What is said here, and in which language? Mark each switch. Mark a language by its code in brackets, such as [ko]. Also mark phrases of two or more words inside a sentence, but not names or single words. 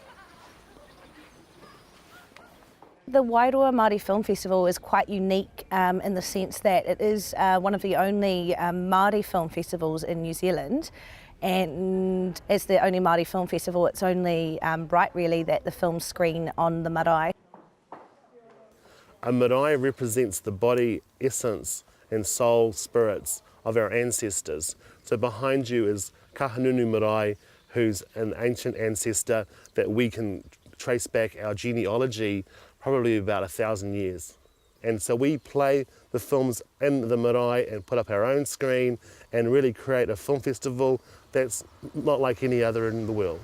[en] The Wairoa Māori Film Festival is quite unique in the sense that it is one of the only Māori film festivals in New Zealand, and as the only Māori film festival, it's only right really that the films screen on the marae. A marae represents the body, essence and soul spirits of our ancestors. So behind you is Kahanunu Marae, who's an ancient ancestor that we can trace back our genealogy probably about 1,000 years. And so we play the films in the marae and put up our own screen and really create a film festival that's not like any other in the world.